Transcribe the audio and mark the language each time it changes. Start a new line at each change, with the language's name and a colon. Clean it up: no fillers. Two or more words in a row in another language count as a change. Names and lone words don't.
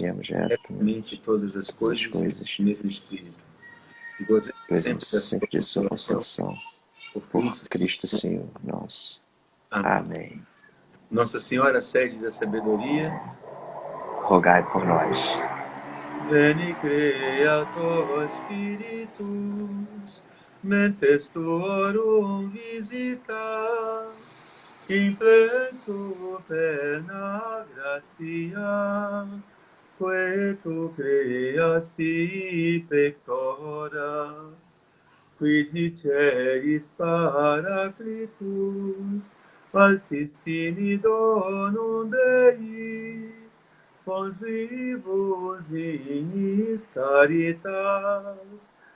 Portuguese: apreciemos retamente retamente todas as todas as coisas coisas, do mesmo Espírito. E gozemos gozemos sempre da sua sempre de sua consolação consolação. por Por Cristo. Cristo Senhor nosso. Amém. Amém. Nossa Senhora, sede da sabedoria, Rogai por nós.
Latin: Veni Creator Spiritus, mentes tuorum visita, impresso perna gratia, que tu creasti pectora, qui diceris Paraclitus, altissimi donum Dei, fons vivus in caritas,